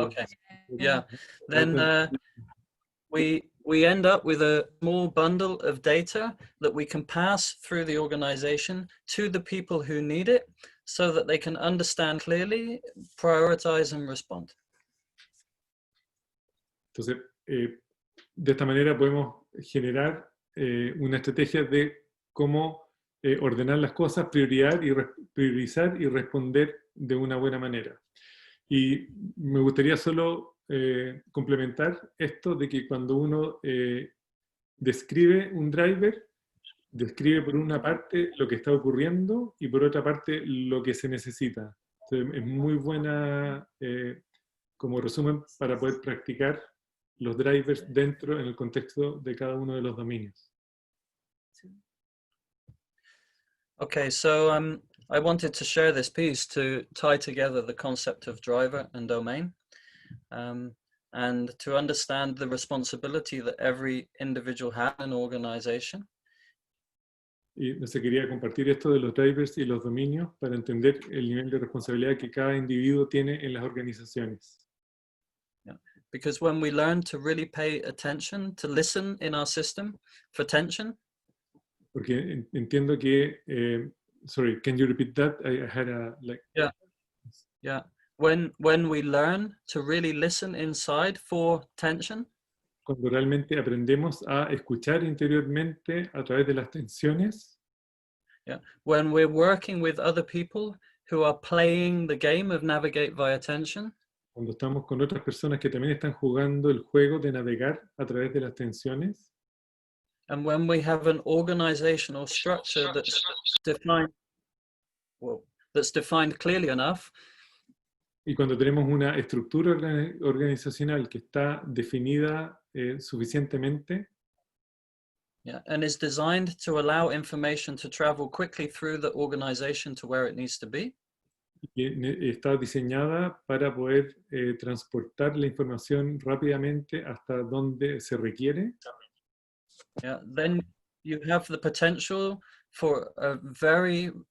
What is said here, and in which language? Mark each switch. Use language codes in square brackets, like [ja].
[en] Okay. Yeah. Then we end up with a small bundle of data that we can pass through the organization to the people who need it so that they can understand clearly, prioritize and respond. [es] Entonces, de esta manera podemos generar una estrategia de cómo ordenar las cosas, priorizar y responder de una buena manera. Y me gustaría solo complementar esto de que cuando uno describe un driver, describe por una parte lo que está ocurriendo y por otra parte lo que se necesita. Entonces, es muy buena como resumen para poder practicar los drivers dentro en el contexto de cada uno de los dominios. [en] Okay, so I wanted to share this piece to tie together the concept of driver and domain, and to understand the responsibility that every individual has in an organization. [es] Y no se quería compartir esto de los drivers y los dominios para entender el nivel de responsabilidad que cada individuo tiene en las organizaciones. [en] Yeah. Because when we learn to really pay attention, to listen in our system for tension. [es] Porque entiendo que, [en] sorry, can you repeat that? I had a, like... Yeah. When we learn to really listen inside for tension. [es] Cuando realmente aprendemos a escuchar interiormente a través de las tensiones. [en] Yeah. When we're working with other people who are playing the game of navigate via tension. [es] Cuando estamos con otras personas que también están jugando el juego de navegar a través de las tensiones. [en] And when we have an organizational structure that's defined clearly enough. [es] Y cuando tenemos una estructura organizacional que está definida suficientemente. [en] Yeah, and is designed to allow information to travel quickly through the organization to where it needs to be. [es] Y está diseñada para poder transportar la información rápidamente hasta donde se requiere. [en] Yeah, then you have the potential for a very